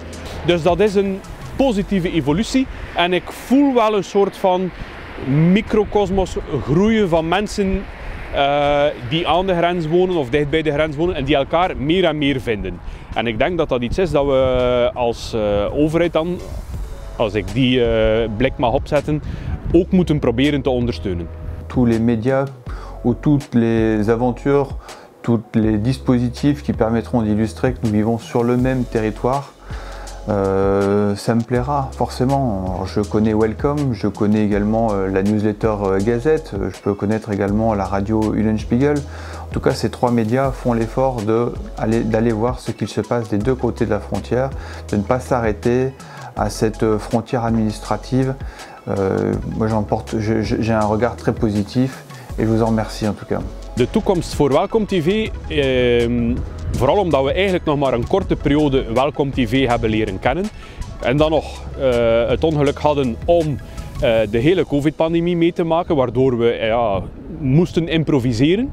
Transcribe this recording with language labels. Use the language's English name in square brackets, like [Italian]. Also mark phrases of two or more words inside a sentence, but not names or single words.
[Dutch] Dus dat is een positieve evolutie en ik voel wel een soort van microcosmos groeien van mensen die aan de grens wonen of dicht bij de grens wonen en die elkaar meer en meer vinden. En ik denk dat dat iets is dat we als overheid dan, als ik die blik mag opzetten, ook moeten proberen te ondersteunen. [French] Tous les médias ou toutes les aventures, tous les dispositifs qui permettront d'illustrer que nous vivons sur le même territoire, ça me plaira forcément. Alors, je connais Welcome, je connais également la newsletter Gazette, je peux connaître également la radio Eulenspiegel. En tout cas, ces trois médias font l'effort d'aller voir ce qu'il se passe des deux côtés de la frontière, de ne pas s'arrêter à cette frontière administrative. Moi, j'ai un regard très positif et je vous en remercie en tout cas. [Dutch] De toekomst voor Welkom TV, vooral omdat we eigenlijk nog maar een korte periode Welkom TV hebben leren kennen en dan nog het ongeluk hadden om de hele COVID-pandemie mee te maken, waardoor we moesten improviseren.